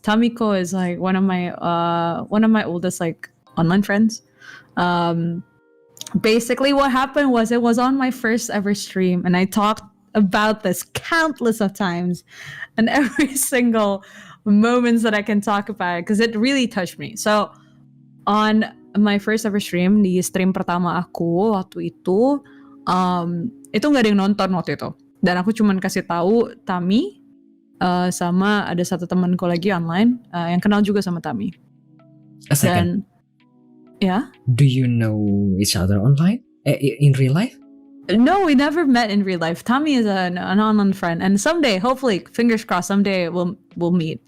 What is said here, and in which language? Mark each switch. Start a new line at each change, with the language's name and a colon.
English: Tamiko is like one of my oldest like online friends. Basically what happened was it was on my first ever stream, and I talked about this countless of times, and every single moments that I can talk about it because it really touched me. So on my first ever stream,
Indonesian: di stream pertama aku waktu itu nggak ada yang nonton waktu itu, dan aku cuman kasih tahu Tami sama ada satu temanku lagi online yang kenal juga sama Tami.
English: A second.
Indonesian: Dan yeah.
English: Do you know each other online? In real life? No, we never met in real life. Tommy is an online friend, and someday, hopefully, fingers crossed, someday we'll meet.